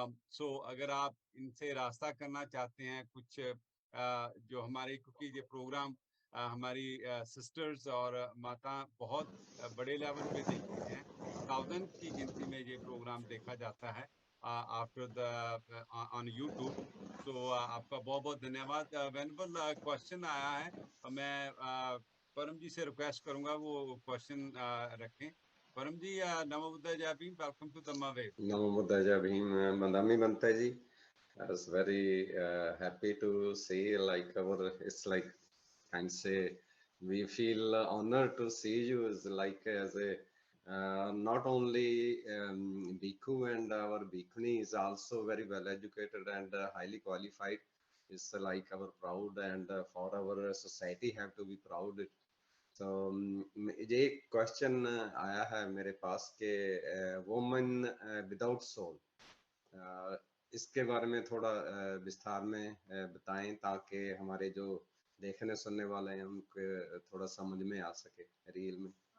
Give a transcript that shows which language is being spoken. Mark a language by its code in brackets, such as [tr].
[hi] सो अगर आप इनसे रास्ता करना चाहते हैं कुछ जो हमारे, क्योंकि ये प्रोग्राम हमारी सिस्टर्स और माता बहुत बड़े लेवल पे देखते हैं, 1000 की गिनती में ये प्रोग्राम देखा जाता है [en] After the on YouTube. [hi] सो आपका बहुत बहुत धन्यवाद। वेनेबल क्वेश्चन आया है, मैं परम जी से रिक्वेस्ट करूंगा वो क्वेश्चन रखें। परम जी, नमो बुद्धाय जय Bhim, [en] Welcome to Dhamma wave. Namo Buddhaya Bhim, Madami Bantaji. I was very happy to see, like, it's like, can say, we feel honored to see you as like as a not only bhikkhu, and our bhikkhuni is also very well educated and highly qualified. It's like our proud, and for our society have to be proud. [hi] तो ये एक question आया है मेरे पास के woman without soul, इसके बारे में थोड़ा विस्तार में बताएं, ताकि हमारे जो देखने सुनने वाले हैं उनको थोड़ा समझ में आ सके रियल में।